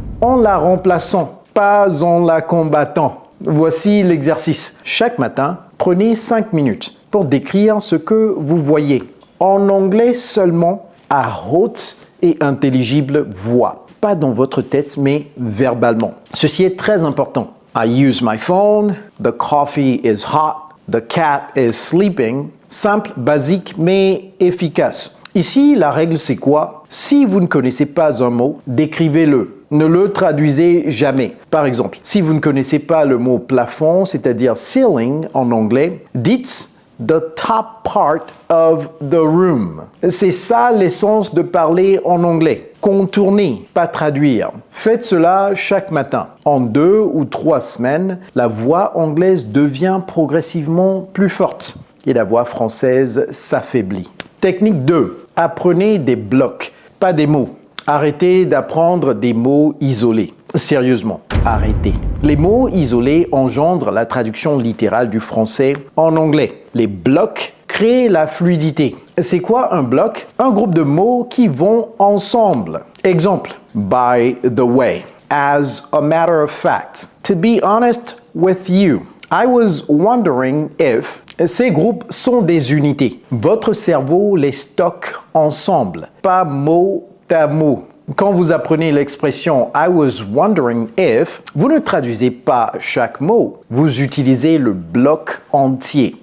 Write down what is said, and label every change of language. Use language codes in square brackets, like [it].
[fr] En la remplaçant, pas en la combattant. Voici l'exercice. Chaque matin, prenez 5 minutes pour décrire ce que vous voyez. En anglais seulement, à haute et intelligible voix. Pas dans votre tête, mais verbalement. Ceci est très important. [en] I use my phone, the coffee is hot, the cat is sleeping. [fr] Simple, basique, mais efficace. Ici, la règle c'est quoi? Si vous ne connaissez pas un mot, décrivez-le. Ne le traduisez jamais. Par exemple, si vous ne connaissez pas le mot plafond, c'est-à-dire ceiling en anglais, dites [en] the top part of the room. [fr] C'est ça l'essence de parler en anglais. Contourner, pas traduire. Faites cela chaque matin. En 2 ou 3 semaines, la voix anglaise devient progressivement plus forte et la voix française s'affaiblit. Technique 2. Apprenez des blocs, pas des mots. Arrêtez d'apprendre des mots isolés. Sérieusement, arrêtez. Les mots isolés engendrent la traduction littérale du français en anglais. Les blocs créent la fluidité. C'est quoi un bloc? Un groupe de mots qui vont ensemble. [en] Exemple, by the way, as a matter of fact, to be honest with you. I was wondering if. [fr] Ces groupes sont des unités. Votre cerveau les stocke ensemble, pas mot à mot. Quand vous apprenez l'expression [en] I was wondering if, [fr] vous ne traduisez pas chaque mot, vous utilisez le bloc entier.